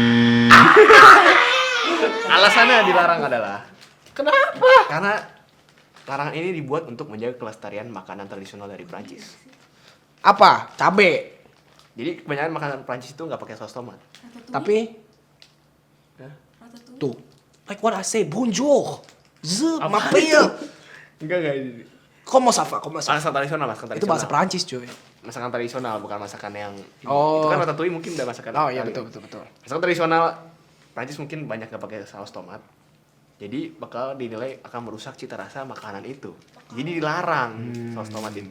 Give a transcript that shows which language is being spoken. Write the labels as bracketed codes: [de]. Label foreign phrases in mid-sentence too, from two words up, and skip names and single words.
[id] Alasannya dilarang adalah Kenapa? karena larangan ini dibuat untuk menjaga kelestarian makanan tradisional dari Prancis. Apa? Cabe. Jadi kebanyakan makanan Prancis itu nggak pakai saus tomat. Tapi Hah? tuh, [en] like what I say, [fr] bonjour. Je [id] Apa [fr] m'appelle. [id] Enggak. [fr] Comment ça va? Comment ça va? [id] Masakan tradisional. Itu bahasa Perancis, cuy. Masakan tradisional, bukan masakan yang ini. Oh. Itu kan ratatouille mungkin udah masakan. Oh iya Italia. betul. Masakan tradisional Prancis mungkin banyak nggak pakai saus tomat. Jadi bakal dinilai akan merusak cita rasa makanan itu. Jadi dilarang saus tomat itu.